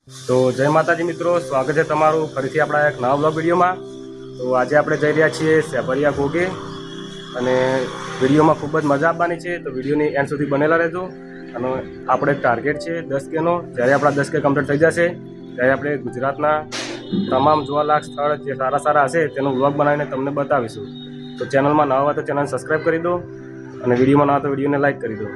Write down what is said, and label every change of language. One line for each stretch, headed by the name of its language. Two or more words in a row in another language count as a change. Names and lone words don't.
Gujarati: તો જય માતાજી મિત્રો, સ્વાગત હૈ તમારુ ફરીથી આપણા એક નવા
English: blog video
Gujarati: મેં। તો આજ આપણે જઈ રહ્યા છીએ સેભરિયા ઘોગે અને વિડિયો મેં ખૂબ જ મજા આવવાની છે। તો વિડિયો ની એન્ડ સુધી બનેલા રહેજો। અને આપણે ટાર્ગેટ છે 10 કે નો। જ્યારે આપણા 10 કે કમ્પ્લીટ થઈ જશે ત્યારે આપણે ગુજરાતના તમામ જોવાલાયક સ્થળ જે સારા સારા હશે તેનો વ્લૉગ બનાવીને તમને બતાવીશું। તો ચેનલ મેં નવા હો તો
English: channel subscribe
Gujarati: કરી દો ઔર વિડિયો મેં નવા તો વિડિયો ને લાઇક કરી દો।